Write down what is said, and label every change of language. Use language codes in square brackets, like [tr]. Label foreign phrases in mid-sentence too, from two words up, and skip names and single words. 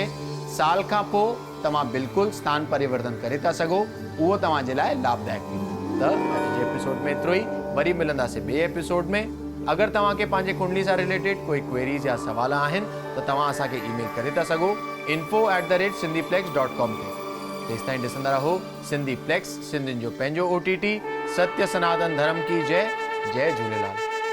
[sd] साल खां पोइ तव्हां बिल्कुलु स्थान परिवर्तन करे था सघो, उहो तव्हांजे लाइ लाभदायक थींदो। त अॼु जे एपिसोड में एतिरो ई। वरी मिलंदासीं ॿिए एपिसोड में। अगरि तव्हांखे पंहिंजे कुंडली सां रिलेटेड कोई क्वेरीज़ या सवाल आहिनि त तव्हां असांखे ईमेल करे था सघो info@sindhiplex.com ते। तेसिताईं ॾिसंदा रहो सिंधी प्लेक्स, सिंधियुनि जो पंहिंजो OTT। [hi] सत्य सनातन धर्म की जय। जय झूलेलाल।